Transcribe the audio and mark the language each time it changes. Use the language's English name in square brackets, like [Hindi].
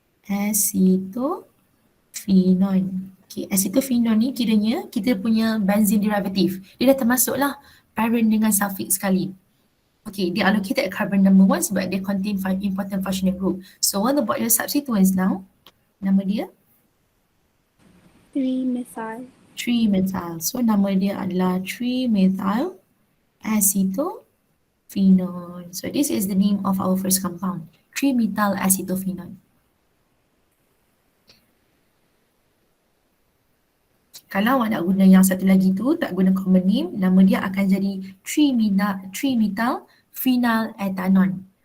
[Malay] Acetophenone. Okay, acetophenone ni kiranya kita punya benzene derivative. Dia dah termasuklah parent dengan suffix sekali. [English] Okay, they are located at carbon number 1 [Malay] sebab [English] they contain 5 important functional group. So what about your substituents now? [Malay] Nama dia? [English] 3-methyl. 3-methyl. [Malay] So nama dia adalah 3-methyl acetophenone. [English] So this is the name of our first compound, 3-methyl acetophenone. [Malay] Kalau awak nak guna yang satu lagi tu, tak guna common name, nama dia akan jadi 3-methyl phenylethanone.